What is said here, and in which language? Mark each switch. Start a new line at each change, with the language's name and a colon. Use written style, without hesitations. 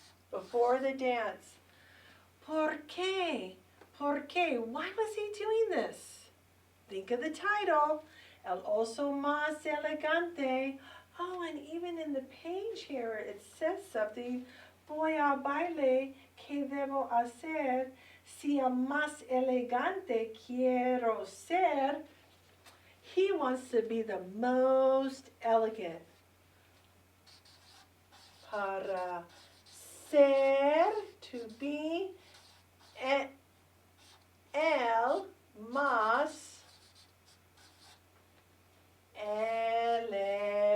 English: Before the dance.
Spanish: ¿Por qué? ¿Por qué?
English: Why was he doing this? Think of the title.
Spanish: El oso más elegante.
English: Oh, and even in the page here it says something.
Spanish: Voy a baile. ¿Qué debo hacer? Si el más elegante quiero ser.
English: He wants to be the most elegant.
Spanish: Para ser,
English: to be,
Spanish: el más elegante.